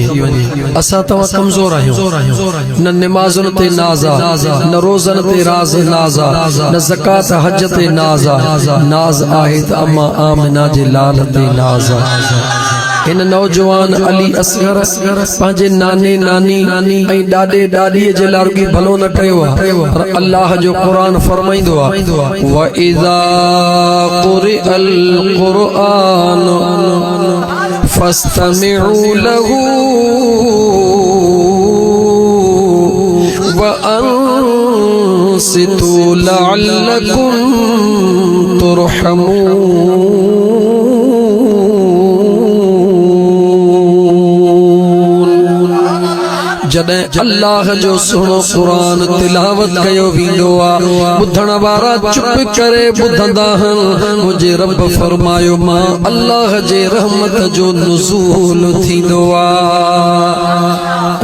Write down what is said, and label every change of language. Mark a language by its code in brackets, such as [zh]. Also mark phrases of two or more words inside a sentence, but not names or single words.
[sd] असां तव्हां कमज़ोर आहियूं, न निमाज़ुनि ते नाज़ आहे, न रोज़नि ते राज़ नाज़ आहे, न ज़कात हज ते नाज़ आहे। नाज़ आहे त अम्मा आमिना जे लाल ते नाज़ आहे। इन नौजवान अली असगर पंहिंजे नाने नानी ऐं ॾाॾे ॾाॾीअ जे लाइ रुॻी भलो न कयो आहे, पर अल्लाह जो क़ुरान फरमाईंदो आहे [ar] وإذا قرئ القرآن فاستمعوا له وأنصتوا لعلكم ترحمون. [sd] जॾहिं अल्लाह जो सुहिणो क़ुरान तिलावत कयो वेंदो आहे ॿुधण वारा चुप करे ॿुधंदा आहिनि। मुंहिंजे रब फरमायो मां अल्लाह जे रहमत जो नुज़ूल थींदो आहे।